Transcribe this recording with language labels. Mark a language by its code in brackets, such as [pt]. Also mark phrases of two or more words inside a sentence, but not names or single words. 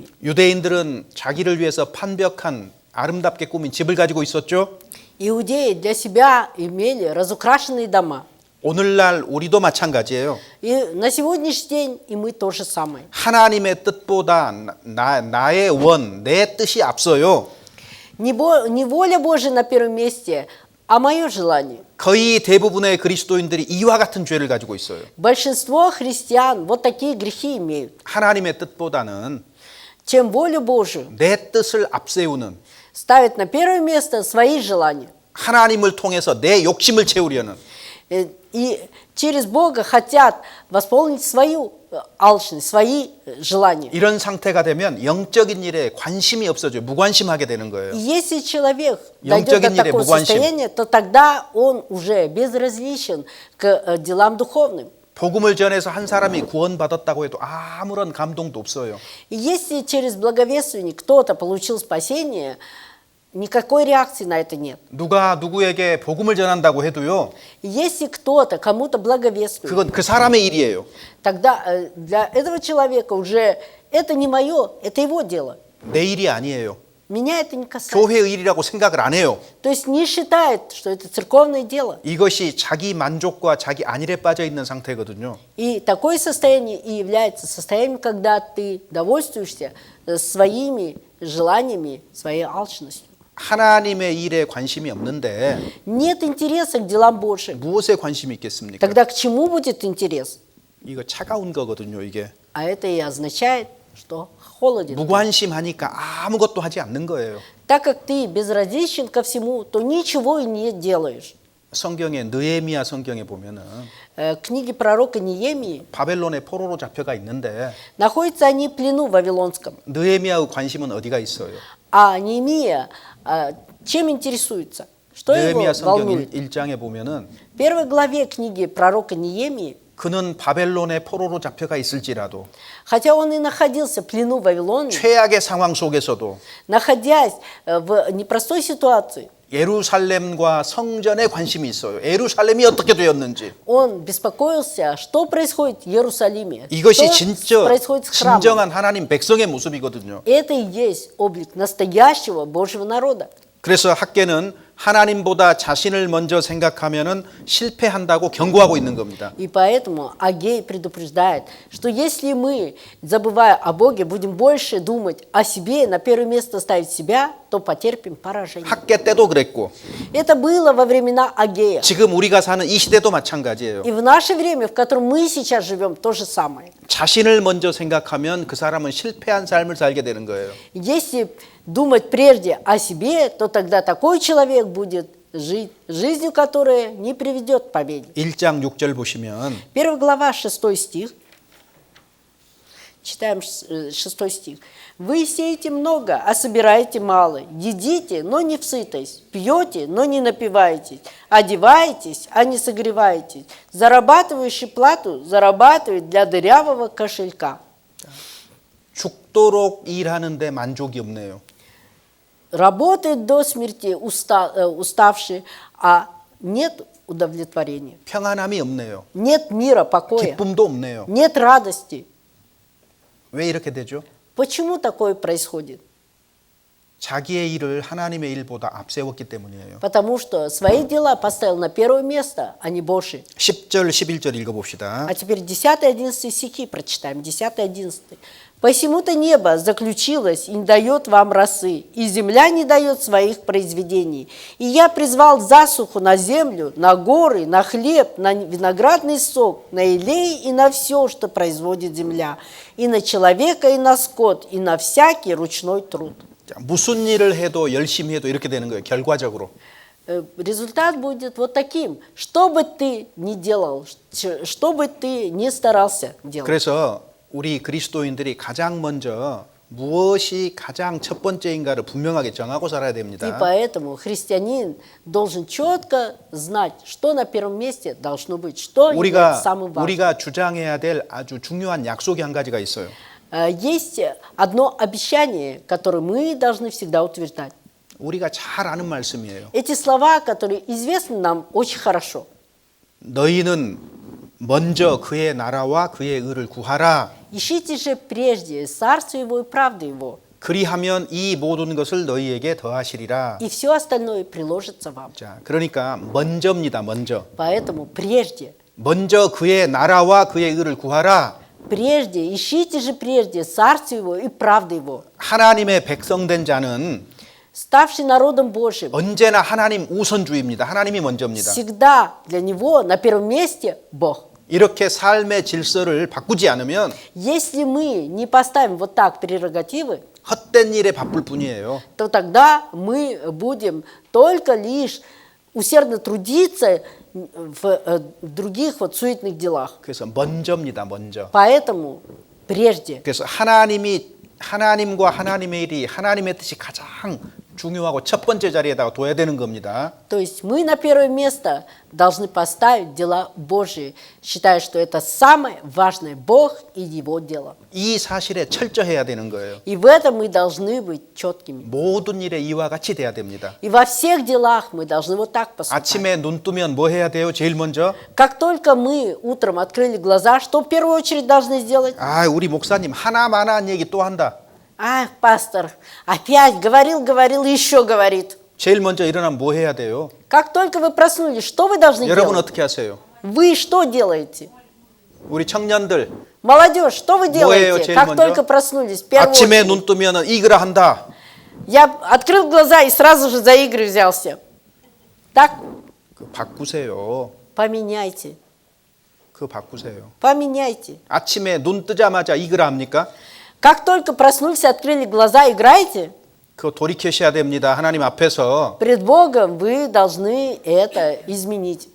[ko] 유대인들은 자기를 위해서 판벽한 아름답게 꾸민 집을 가지고 있었죠. [ru] Иудеи для себя имели разукрашенные дома. [ko] 오늘날 우리도 마찬가지예요. [ru] И на сегодняшний день и мы то же самое. [ko] 하나님의 뜻보다 나의 원, 내 뜻이 앞서요. [ru] Не воля Божия на первом месте, а мое желание. [ko] 거의 대부분의 그리스도인들이 이와 같은 죄를 가지고 있어요. [ru] Большинство христиан вот такие грехи имеют. [ko] 하나님의 뜻보다는 [ru] Чем волю Божию [ko] 내 뜻을 앞세우는, [ru] ставят на первое место свои желания. [ko] 하나님을 통해서 내 욕심을 채우려는, [ru] И через Бога хотят восполнить свою алчность, свои желания. [ko] 이런 상태가 되면 영적인 일에 관심이 없어져요. 무관심하게 되는 거예요. [ru] И если человек дойдет до [ko] 영적인 일에 [ru] такого [ko] 무관심. [ru] состояния, то тогда он уже безразличен к делам духовным. [ko] 복음을 전해서 한 사람이 구원받았다고 해도 아무런 감동도 없어요. [ru] И если через благовествование кто-то получил спасение, никакой реакции на это нет. [ko] 누가 누구에게 복음을 전한다고 해도요. [ru] И если кто-то кому-то благовествует, [ko] 그건 그 사람의 일이에요. [ru] тогда для этого человека уже это не мое, это его дело. [ko] 내 일이 아니에요. [ru] Меня это не касается. [ko] 교회의 일이라고 생각을 안 해요. [ru] То есть не считает, что это церковное дело. [ko] 이것이 자기 만족과 자기 안일에 빠져 있는 상태거든요. [ru] И такое состояние и является состоянием, когда ты довольствуешься своими желаниями, своей алчностью. [ko] 하나님의 일에 관심이 없는데 [ru] Нет интереса к делам Божьим. [ko] 무엇에 관심이 있겠습니까? [ru] Тогда к чему будет интерес? [ko] 이거 차가운 거거든요, 이게. [ru] А это и означает, что холоден. [ko] 무관심하니까 아무것도 하지 않는 거예요. [ru] Так как ты безразличен ко всему, то ничего и не делаешь. [ko] 성경에 느헤미야 성경에 보면은 [ru] Книги пророка Неемии [ko] 바벨론의 포로로 잡혀가 있는데 [ru] находятся они в плену вавилонском. [ko] 느헤미야의 관심은 어디가 있어요? [ru] А Неемия чем интересуется? Что его [ko] 느헤미야 성경 [ru] волнует? [ko] 1장에 보면은 [ru] В первой главе книги пророка Неемии, [ko] 그는 바벨론의 포로로 잡혀가 있을지라도 [ru] хотя он и находился в плену Вавилона, [ko] 최악의 상황 속에서도 [ru] находясь в непростой ситуации, [ko] 예루살렘과 성전에 관심이 있어요. 예루살렘이 어떻게 되었는지. [ru] он беспокоился, что происходит в Иерусалиме, [ko] 이것이 [ru] что [ko] 진짜 [ru] происходит с храмом. [ko] 진정한 하나님 백성의 모습이거든요. [ru] Это и есть облик настоящего Божьего народа. [ko] 그래서 학계는 하나님보다 자신을 먼저 생각하면은 실패한다고 경고하고 있는 겁니다. [ru] И поэтому Агей предупреждает, что если мы, забывая о Боге, будем больше думать о себе, на первое место ставить себя, то потерпим поражение. [ko] 학계 때도 그랬고 [ru] Это было во времена Агея. [ko] 지금 우리가 사는 이 시대도 마찬가지예요. [ru] И в наше время, в котором мы сейчас живем, то же самое. [ko] 자신을 먼저 생각하면 그 사람은 실패한 삶을 살게 되는 거예요. [ru] Если думать прежде о себе, то тогда такой человек будет жить жизнью, которая не приведет к победе. [ko] 1장 6절 보시면 [ru] 1 глава, 6 стих. Читаем 6 стих. «Вы сеете много, а собираете мало. Едите, но не всытость. Пьете, но не напиваетесь. Одеваетесь, а не согреваетесь. Зарабатывающий плату зарабатывает для дырявого кошелька». [ko] 죽도록 일하는데 만족이 없네요. [ru] Работает до смерти уставший, а нет удовлетворения. [ko] 평안함이 없네요. [ru] Нет мира, покоя. [ko] 기쁨도 없네요. [ru] Нет радости. [ko] 왜 이렇게 되죠? [ru] Почему такое происходит? [ko] 자기의 일을 하나님의 일보다 앞세웠기 때문이에요. [ru] Потому что свои дела поставил на первое место, а не Божьи. [ko] 10절, 11절 읽어봅시다. [ru] А теперь 10-11 стихи прочитаем. 10-11. «Посему-то небо заключилось и не дает вам росы, и земля не дает своих произведений. И я призвал засуху на землю, на горы, на хлеб, на виноградный сок, на елей и на все, что производит земля, и на человека, и на скот, и на всякий ручной труд». [ko] 자, 무슨 일을 해도 열심히 해도 이렇게 되는 거예요. 결과적으로. [ru] результат будет вот таким. Что бы ты ни делал, что бы ты ни старался делать. [ko] 그래서 우리 그리스도인들이 가장 먼저 무엇이 가장 첫 번째인가를 분명하게 정하고 살아야 [ru] И [ko] 됩니다. [ru] поэтому христианин должен четко знать, что на первом месте должно быть, что является самым важным. [ko] 우리가 주장해야 될 아주 중요한 약속이 한 가지가 있어요. [ru] Есть одно обещание, которое мы должны всегда утверждать. [ko] 우리가 잘 아는 말씀이에요. [ru] Эти слова, которые известны нам очень хорошо. [ko] 너희는 먼저 그의 나라와 그의 의를 구하라. [ru] Ищите же прежде царство его и правду его, [ko] 그리하면 이 모든 것을 너희에게 더하시리라. [ru] и все остальное приложится вам. [ko] 자, 그러니까 먼저입니다. 먼저. [ru] Поэтому прежде, [ko] 먼저 그의 나라와 그의 의를 구하라. [ru] прежде, ищите же прежде царство его и правду его. [ko] 하나님의 백성된 자는 [ru] Ставший народом Божьим, [ko] 언제나 하나님 우선주의입니다. 하나님이 먼저입니다. [ru] всегда для него на первом месте Бог. [ko] 이렇게 삶의 질서를 바꾸지 않으면 [ru] Если мы не поставим вот так прерогативы, [ko] 헛된 일에 바쁠 뿐이에요. [ru] то тогда мы будем только лишь усердно трудиться в других вот суетных делах. [ko] 그래서 먼저입니다. 먼저. [ru] Поэтому прежде, [ko] 그래서 하나님과 하나님의 일이 하나님의 뜻이 가장 중요하고 첫 번째 자리에다가 둬야 되는 겁니다. [ru] то есть мы на первое место должны поставить дела Божьи, считая, что это самое важное, Бог и Его дело. [ko] 이 사실에 철저해야 되는 거예요. [ru] И в этом мы должны быть четкими. [ko] 모든 일에 이와 같이 돼야 됩니다. [ru] И во всех делах мы должны вот так поступать. [ko] 아침에 눈 뜨면 뭐 해야 돼요? 제일 먼저? [ru] Как только мы утром открыли глаза, что в первую очередь должны сделать? [ko] 아, 우리 목사님 하나만한 얘기 또 한다. [ru] Ах, пастор, опять говорил, еще говорит. [ko] 제일 먼저 일어나면 뭐 해야 돼요? [ru] Как только вы проснулись, что вы должны [ko] 여러분 [ru] делать? [ko] 어떻게 하세요? [ru] Вы что делаете? [ko] 우리 청년들 [ru] Молодежь, что вы [ko] 뭐예요, [ru] делаете? [ko] 제일 [ru] Как [ko] 먼저? [ru] только проснулись, в первую [ko] 아침에 [ru] очередь. [ko] 눈 뜨면 이거라 한다. [ru] Я открыл глаза и сразу же за игры взялся. Так? [ko] 그 바꾸세요. [ru] Поменяйте. [ko] 그거 바꾸세요. [ru] Поменяйте. [ko] 아침에 눈 뜨자마자 이거라 합니까? [ru] Как только проснулись, открыли глаза, играете, [ko] 그거 돌이키셔야 됩니다. 하나님 앞에서 [ru] пред Богом вы должны это изменить.